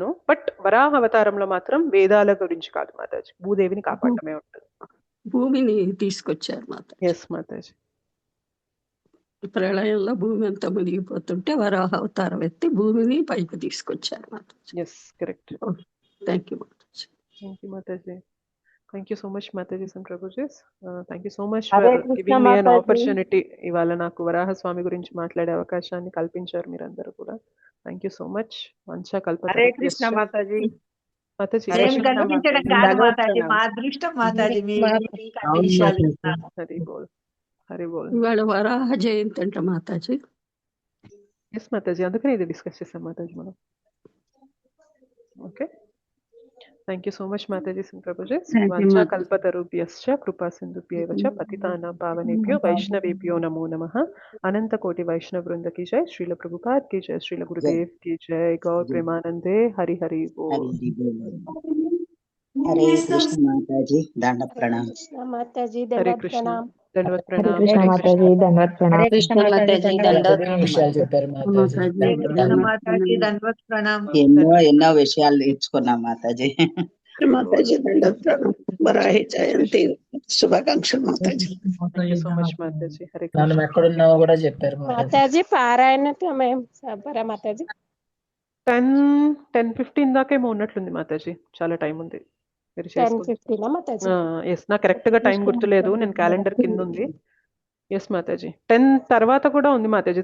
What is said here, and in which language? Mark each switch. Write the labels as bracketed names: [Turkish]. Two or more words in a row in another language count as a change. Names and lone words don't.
[Telugu] బట్ వరాహ అవతారంలో మాత్రం వేదాల గురించి కాదు మాతాజీ, భూదేవిని కాపాడమే ఉంటుంది. భూమిని తీసుకొచ్చారు మాతాజీ. ఎస్ మాతాజీ. ప్రళయంలో భూమి అంతా మునిగిపోతుంటే వరాహ అవతారం ఎత్తి భూమిని పైకి తీసుకొచ్చారు మాతాజీ. [English] Yes correct. Thank you మాతాజీ. Thank you, Mataji. Thank you so much, Matajis and Prabhujis. Thank you so much for giving me an opportunity. [Telugu] ఇవాళ నాకు వరాహ స్వామి గురించి మాట్లాడే అవకాశాన్ని కల్పించారు మీరందరూ కూడా. [English] Thank you so much. [Telugu] మంచా కల్పన. హరే కృష్ణ మాతాజీ. మాతాజీ కల్పించడం కాదు మాతాజీ, మా అదృష్టం మాతాజీ. హరి బోల్, హరి బోల్. ఇవాళ వరాహ జయంతి అంట మాతాజీ. ఎస్ మాతాజీ, అందుకనే ఇది డిస్కస్ చేసాం మాతాజీ మనం. [English] Okay, thank you so much Matajis and Prabhujis. [Sanskrit] वाञ्छा कल्पतरुभ्यश्च कृपा सिन्धुभ्यैव च पतितानां पावनेभ्यो वैष्णवेभ्यो नमो नमः. अनन्त कोटि वैष्णव वृन्द [Hindi] की जय, श्रील प्रभुपाद की जय, श्रील गुरुदेव की जय, गौर प्रेमानंदे, हरि हरि बोल. हरे कृष्ण माताजी, दंड प्रणाम. माताजी हरे कृष्ण, दंडवत प्रणाम. [Telugu] కృష్ణ మాతాజీ, దండవత్ ప్రణాం. కృష్ణ మాతాజీ, మాతాజీ దండవత్ ప్రణాం. ఎన్నో విషయాలు నేర్చుకున్నాం మాతాజీ. మాతాజీ దండవత్ ప్రణాం. వరాహి జయంతి శుభాకాంక్షలు మాతాజీ. [English] Thank you so much [Telugu] మాతాజీ. హరే కృష్ణ. మనం ఎక్కడున్నామో కూడా చెప్పారు మాతాజీ. పారాయణ సమయం సబరా మాతాజీ 10:15 దాకా ఏమో ఉన్నట్లుంది మాతాజీ, చాలా టైం ఉంది. మీరు ఎస్, నాకు కరెక్ట్ గా టైం గుర్తులేదు, నేను క్యాలెండర్ కింద ఉంది. ఎస్ మాతాజీ, 10 తర్వాత కూడా ఉంది మాతాజీ.